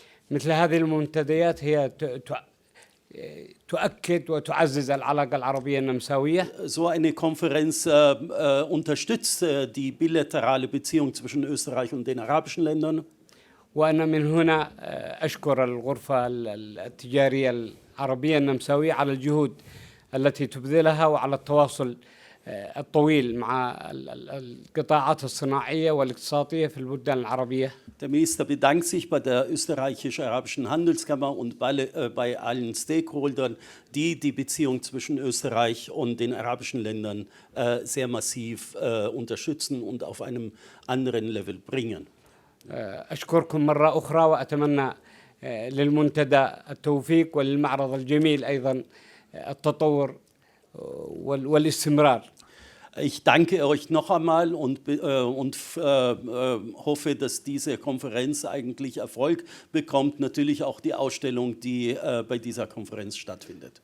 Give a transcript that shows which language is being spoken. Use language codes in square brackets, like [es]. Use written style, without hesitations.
[ar] مثل هذه المنتديات هي تؤكد وتعزز العلاقة العربية النمساوية. [de] So eine Konferenz unterstützt die bilaterale Beziehung zwischen Österreich und den arabischen Ländern. [ar] وأنا من هنا أشكر الغرفة التجارية العربية النمساوية على الجهود التي تبذلها وعلى التواصل الطويل مع القطاعات الصناعية والاقتصادية في البلدان العربية. [de] Der Minister bedankt sich bei der österreichisch-arabischen Handelskammer und bei allen Stakeholdern, die die Beziehung zwischen Österreich und den arabischen Ländern sehr massiv unterstützen und auf einem anderen Level bringen. [ar] أشكركم مرة أخرى وأتمنى للمنتدى التوفيق وللمعرض الجميل أيضا التطور والاستمرار. [de] Ich danke euch noch einmal und hoffe, dass diese Konferenz eigentlich Erfolg bekommt. Natürlich auch die Ausstellung, die bei dieser Konferenz stattfindet.